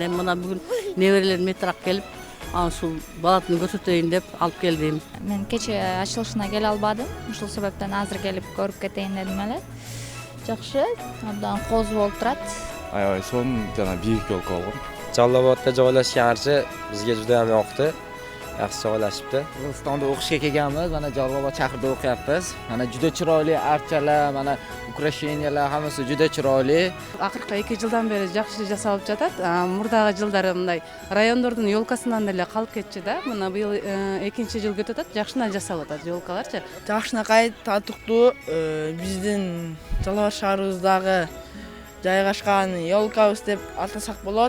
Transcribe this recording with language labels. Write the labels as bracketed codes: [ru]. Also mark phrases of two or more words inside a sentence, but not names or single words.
[ky] Эми мына бүгүн неберелерим этирак келип, ушул балатны көрсөтөйүн деп алып келдим. Мен кече ачылышына келе албадым. Ушул себептен азыр келип көрүп кетейин дедим эле. Жакшы, абдан кооз болуп турат. Аябай сонун жана бийик елка болгон. [uz] Жаллободда joylashgan archa bizga juda ham yoqdi. Yaxshi joylashibdi. Qirg'izistonda o'qishga kelganmiz, mana Jalolobod shahrida o'qiyapmiz. Mana juda chiroyli archalar, mana ukrasheniyalar hammasi juda chiroyli. [ky] Акыркы 2 жылдан бери жакшы жасалып жатат. Мурдагы жылдары мындай райондордун ёлкасынан деле калып кетчү да. Мына быйыл 2-нчи жыл өтүп атат, жакшынан жасалып атат ёлкаларчы. Жакшынакай татыктуу биздин Жалал шаарыбыздагы жайгашкан ёлкабыз деп атасак болот.